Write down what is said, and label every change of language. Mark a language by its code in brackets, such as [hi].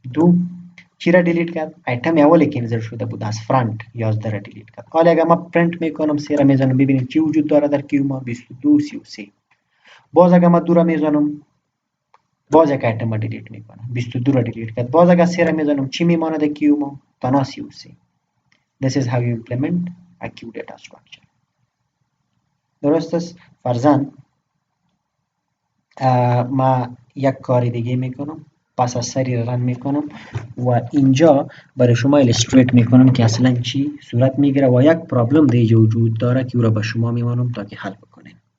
[fa] 2 چی را دیلیت کرد؟ ایتم اولی که انزرت شده بود از فرانت 11 را دیلیت کرد. حالا اگر ما پرینت میکنم 3 را میزنم ببینید چی وجود داره در کیو ما 22 33. باز اگر ما 2 را میزنم باز یک ایتم دیلیت میکنم 22 را دیلیت کرد. باز اگر 3 را میزنم چی میمانه در کیو ما؟ تنها 33. [en] This is how you implement a queue data structure. [fa] درست است؟ فرضاً ما یک کار دیگه میکنم. پس از سری رن میکنم و اینجا برای شما ایلستریت میکنم که اصلا چی صورت میگیره و یک پرابلم دیگه وجود داره که او را به شما میمانم تا که حل بکنیم.